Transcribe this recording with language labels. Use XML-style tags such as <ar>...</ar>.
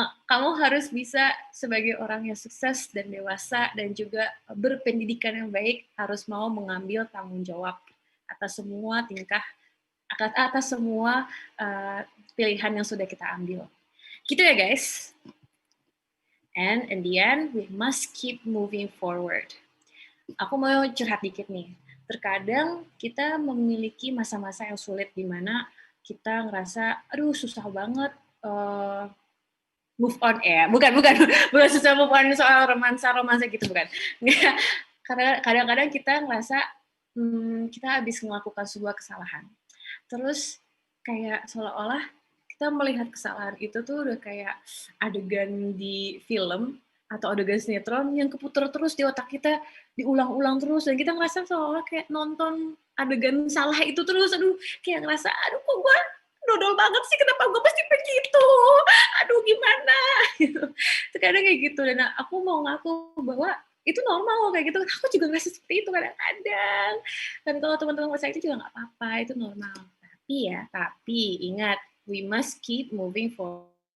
<id>Kamu harus bisa sebagai orang yang sukses dan dewasa dan juga berpendidikan yang baik harus mau mengambil tanggung jawab atas semua atas semua pilihan yang sudah kita ambil. Gitu ya guys.</id> <en>And in the end, we must keep moving forward.</en> <id>Aku mau curhat dikit nih. Terkadang kita memiliki masa-masa yang sulit di mana kita ngerasa, aduh susah banget move on bukan susah move on soal romansa gitu bukan. Karena kadang-kadang kita ngerasa kita habis melakukan sebuah kesalahan. Terus kayak seolah-olah kita melihat kesalahan itu tuh udah kayak adegan di film atau adegan sinetron yang keputar terus di otak kita, diulang-ulang terus, dan kita ngerasa seolah kayak nonton adegan salah itu terus. Aduh, kayak ngerasa, aduh kok gue dodol banget sih, kenapa gue pasti begitu, aduh gimana gitu. Terkadang kayak gitu. Dan aku mau ngaku bahwa itu normal kayak gitu. Aku juga ngerasa seperti itu kadang-kadang. Dan kalau teman-teman merasa itu juga nggak apa-apa, itu normal. Tapi ingat,</id> <en>we must keep moving forward.</en>